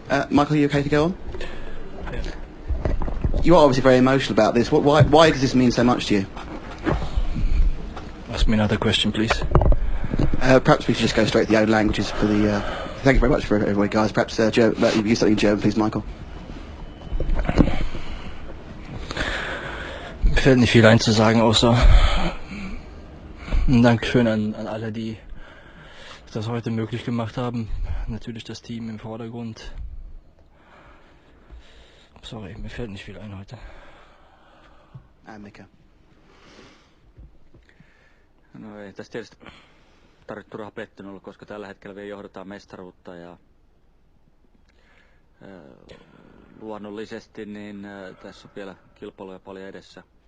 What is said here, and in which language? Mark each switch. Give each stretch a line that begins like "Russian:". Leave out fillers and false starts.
English: Michael, are you okay to go on? Yeah. You are obviously very emotional about this. Why does this mean so much to you? Ask me another question, please. Perhaps we should just go straight to the own languages for the... thank you very much for everybody, guys. Perhaps you use something in German, please, Michael.
German: Mir fällt nicht viel einzusagen, außer ein Dankeschön an alle, die das heute möglich gemacht haben. Natürlich das Team im Vordergrund. Sorry, mir fällt nicht viel ein heute. Mika.
Finnish: No ei tästä tietysti tarvitse turha pettynyt olla, koska tällä hetkellä vielä johdetaan mestaruutta ja luonnollisesti niin tässä on vielä kilpailuja paljon edessä.